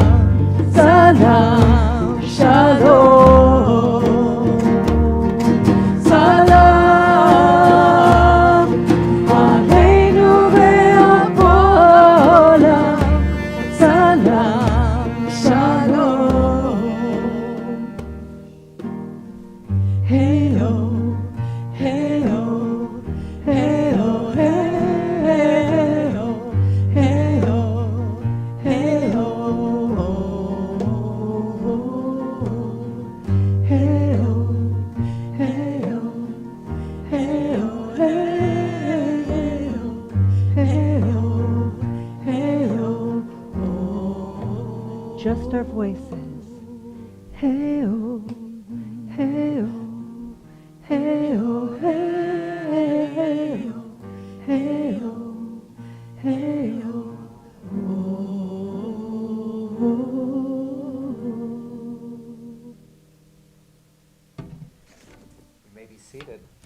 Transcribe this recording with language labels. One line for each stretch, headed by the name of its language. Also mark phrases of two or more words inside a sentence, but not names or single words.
Hebrew: סלאם שלום. סלאם עלינו ועל כל העולם. סלאם שלום. Hey ho, hey ho, hey ho, hey ho, hey ho, hey ho, hey ho, hey ho, hey ho, hey ho, hey ho.
English: Just our voices. Hey oh, hey oh, hey oh, hey oh, hey oh, hey oh. You may be seated.